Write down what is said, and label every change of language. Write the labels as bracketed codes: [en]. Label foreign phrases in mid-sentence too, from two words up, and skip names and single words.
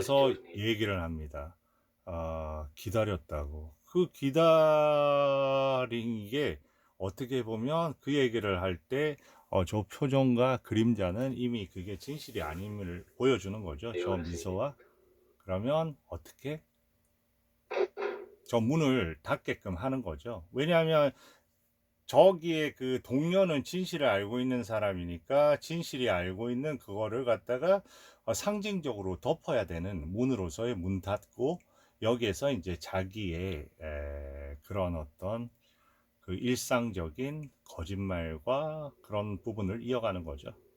[ko] 나서 [it] giorni. [ko] 얘기를 합니다. 기다렸다고. 그 기다린 게 어떻게 보면 그 얘기를 할 때, 저 표정과 그림자는 이미 그게 진실이 아님을 보여주는 거죠. [it] E [ko] 저 [it] ora sei lì. [ko] 미소와. 그러면 어떻게? 저 문을 닫게끔 하는 거죠. 왜냐하면 저기에 그 동료는 진실을 알고 있는 사람이니까 진실이 알고 있는 그거를 갖다가 상징적으로 덮어야 되는 문으로서의 문 닫고 여기에서 이제 자기의 그런 어떤 그 일상적인 거짓말과 그런 부분을 이어가는 거죠.